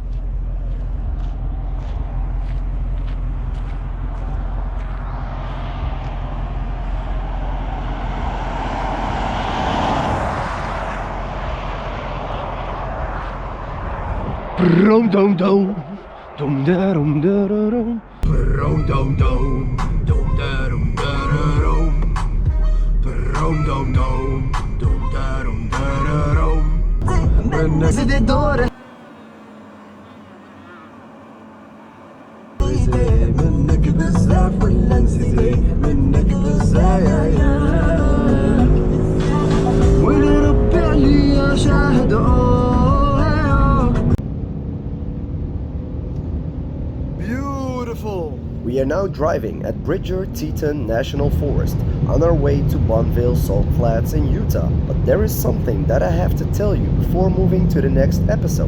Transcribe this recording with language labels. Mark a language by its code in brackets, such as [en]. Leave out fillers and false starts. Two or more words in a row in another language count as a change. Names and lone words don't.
[ar] Brum dum dum, dum da dum da da dum. Brum dum dum, dum da dum da da dum. Brum dum dum, dum da dum da da dum. منك بزاف ولا نسيتي منك بزاف ولربي عليا شاهد Beautiful. [en] We are now driving at Bridger-Teton National Forest on our way to Bonville Salt Flats in Utah. But there is something that I have to tell you before moving to the next episode.